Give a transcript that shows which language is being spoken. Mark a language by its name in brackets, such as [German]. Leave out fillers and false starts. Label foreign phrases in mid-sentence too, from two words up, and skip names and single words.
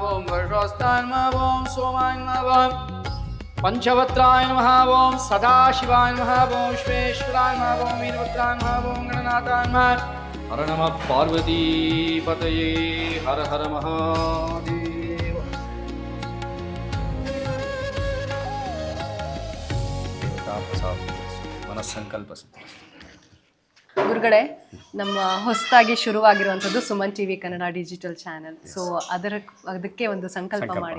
[Sanskrit] ಓಂ ವರ್ಷೋಸ್ತಾಯ ನಮಃ. ಓಂ ಸೋಮಾಯ ನಮಃ. ಓಂ पंचवत्राय नमः. ओं सदाशिवाय नमः. ओं विश्वेश्वराय नमः. ओं वीरभद्राय नमः. ओं गणनाथाय नमः. हर नमः पार्वतीपतये. हर हर महादेव. [Kannada] ಮನಸ್ಸಂಕಲ್ಪ. ಗುರುಗಳೇ, ನಮ್ಮ ಹೊಸದಾಗಿ ಶುರುವಾಗಿರುವಂಥದ್ದು ಸುಮನ್ ಟಿವಿ ಕನ್ನಡ [English] digital channel. [Kannada] ಸೊ ಅದಕ್ಕೆ ಒಂದು ಸಂಕಲ್ಪ ಮಾಡಿ.